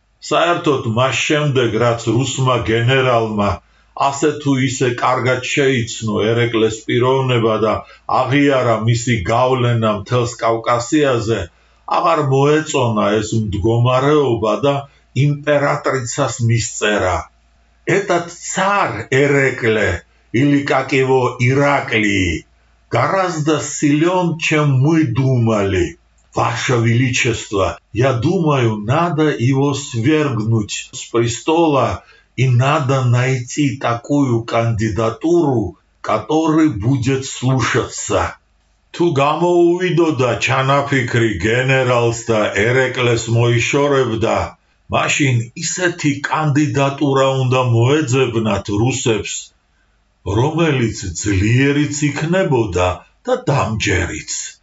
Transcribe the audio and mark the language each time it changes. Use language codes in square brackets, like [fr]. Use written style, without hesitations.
[ka] საერთოდ მას შემდეგ, რაც რუსმა გენერალმა ასე თუ ისე კარგად შეიცნო ერეკლეს პიროვნება და აღიარა მისი გავლენა მთელს კავკასიაზე, აღარ მოეწონა ეს მდგომარეობა და იმპერატრიცას მისწერა. [ru] Этот царь Эрекле, или как его Ираклий, гораздо силен, чем мы думали. Ваше Величество, я думаю, надо его свергнуть с престола и надо найти такую кандидатуру, которая будет слушаться. [ka] Თუ გამოუვიდოდა ჩანაფიქრი გენერალს და ერეკლეს მოიშორებდა, მაშინ ისეთი კანდიდატურა უნდა მოეძებნათ რუსებს, რომელიც ძლიერიც იქნებოდა და დამჯერიც.